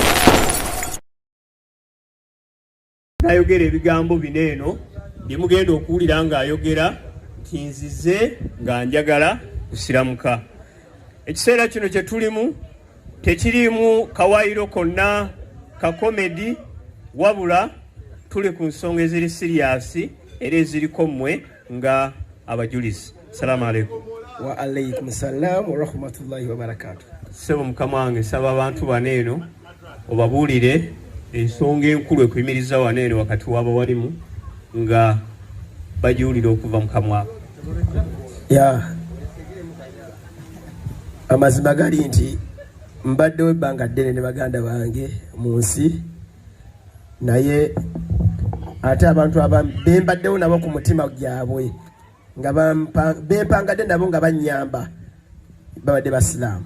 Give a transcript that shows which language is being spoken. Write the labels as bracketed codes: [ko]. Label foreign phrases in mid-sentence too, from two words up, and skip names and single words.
[lg] ayogera ebigambo bineeno byemugenda okuwulira ng'ayogera nti nzize nga njagala kusiramuka ekiseera kino kye tulimu tekirimu kawaayiro konna ka komedi wabula tuli ku nsonga eziri siriyasi era eziriko mmwe nga abajulizi. [ar] السلام عليكم. وعليكم السلام ورحمة الله وبركاته. [lg] Sebo mukama wange saba abantu baneeno obabuulire ensonga enkulu ekuyimiriza waneeno wakati w'abawalimu nga bajiwulira okuva mu kamwa amazima gali nti mbaddewo ebbanga ddene ne baganda bange mu nsi naye ate abantu bembaddewo nabo ku mutima gyabwe nga bempangadde nabo nga bannyamba babadde basiraamu.